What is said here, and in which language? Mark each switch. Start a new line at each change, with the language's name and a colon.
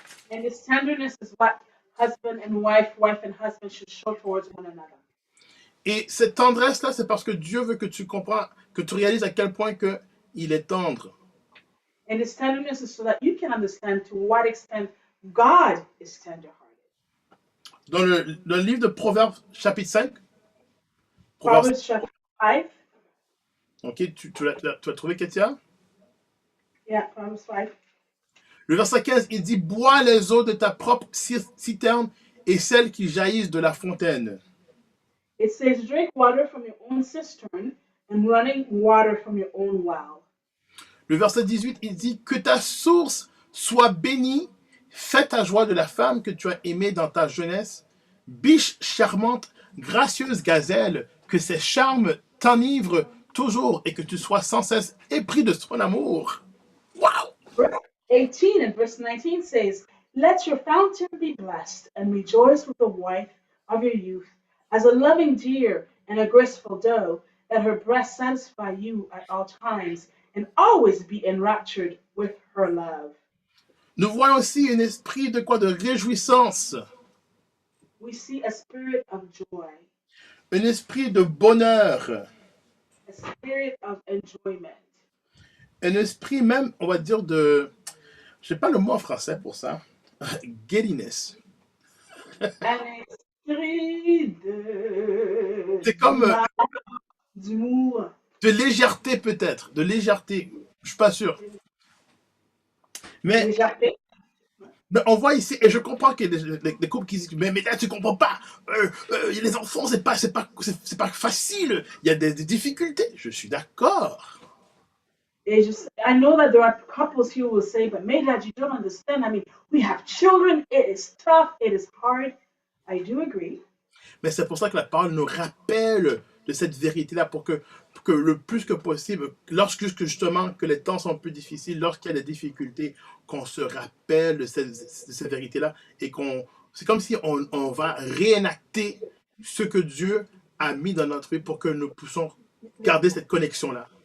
English: And this tenderness is what husband and wife and husband should show towards one another.
French: Et cette tendresse-là, c'est parce que Dieu veut que tu comprends, que tu réalises à quel point que il est tendre.
English: And this tenderness is so that you can understand to what extent God is tender-hearted.
French: Dans le livre de Proverbes, chapitre 5,
English: Proverbs chapter 5.
French: ok, tu as trouvé, Kétia?
English: Yeah, Proverbs 5.
French: Le verset 15, il dit, bois les eaux de ta propre citerne et celles qui jaillissent de la fontaine.
English: It says, drink water from your own cistern and running water from your own well.
French: Le verset 18, il dit, que ta source soit bénie, fais ta joie de la femme que tu as aimée dans ta jeunesse, biche charmante, gracieuse gazelle, que ses charmes t'enivrent toujours et que tu sois sans cesse épris de son amour. Wow!
English: Verse 18 and verse 19 says, let your fountain be blessed and rejoice with the wife of your youth, as a loving deer and a graceful doe, that her breast satisfy you at all times and always be enraptured with her love.
French: Nous voyons aussi un esprit de quoi? De réjouissance,
English: We see a spirit of joy,
French: un esprit de bonheur,
English: a spirit of enjoyment,
French: un esprit même, on va dire de, je sais pas le mot en français pour ça, giddiness. un esprit de C'est comme d'humour, de légèreté peut-être, de légèreté, je suis pas sûr. Mais légèreté. on voit ici, et je comprends qu'il y a des couples qui disent, mais là tu comprends pas, les enfants c'est pas facile, il y a des difficultés. Je suis d'accord.
English: I know that there are couples here who will say, but Medad, you don't understand. I mean, we have children. It is tough. It is hard. I do agree.
French: Mais c'est pour ça que la parole nous rappelle de cette vérité-là pour que le plus que possible, lorsque justement que les temps sont plus difficiles, lorsqu'il y a des difficultés, qu'on se rappelle de cette vérité-là et c'est comme si on va réenacter ce que Dieu a mis dans notre vie pour que nous puissions garder cette connexion-là.